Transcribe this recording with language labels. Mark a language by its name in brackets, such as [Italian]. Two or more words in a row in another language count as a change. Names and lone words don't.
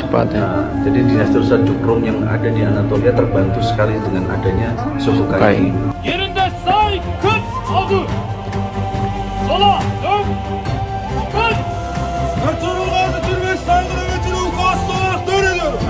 [Indonesian] Ya. Nah, jadi dinasti Seljuk Rum yang ada di Anatolia terbantu sekali dengan adanya suku Kaye. [Turkish] Yerinde say 40 adım. Sola dön. Dön. Ertuğrul Gazi Türbesi saygılı ve ulukası olarak dönülür.